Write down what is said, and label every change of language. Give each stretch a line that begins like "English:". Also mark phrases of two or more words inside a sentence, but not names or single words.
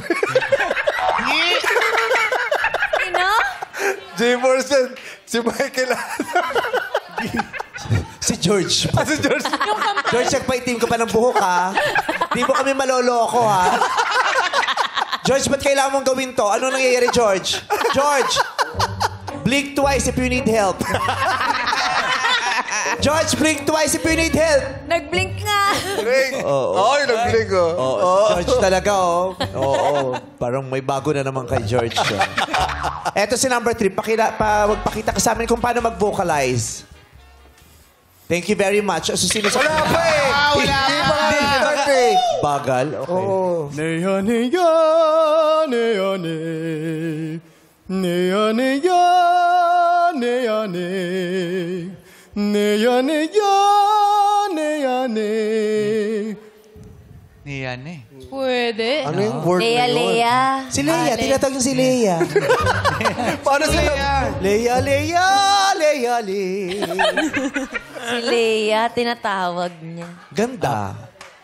Filipino: Sino? G-Force yan. Si Michael. Si George. Si George. George, nagpaitim ka pa ng buhok, ha? Di mo kami maloloko, ha? George, ba't kailangan mong gawin to? Ano nangyayari, George? George!
English: Blink twice if you need help. George, blink twice if you need help.
Filipino: Nag-blink nga. Blink. Ay, nag-blink, George talaga, oh. Oo. Parang may bago na naman kay George. Eto si number 3. Magpakita ka sa amin kung paano mag-vocalize.
English: Thank you very much. So,
Filipino: sino sa... Wala pa eh. Wala Hindi pa. pa nga start eh. Bagal? Okay. Oo. Neya neya neya ne neya neya neya ne neya neya neya ne. Yan eh. Pwede. Ano yung word Leia, na yun? Leia. Si Leia. Tinatawag yung si Leia. Paano sila? Leia, Leia, Leia, Leia. Si Leia, tinatawag niya. Ganda.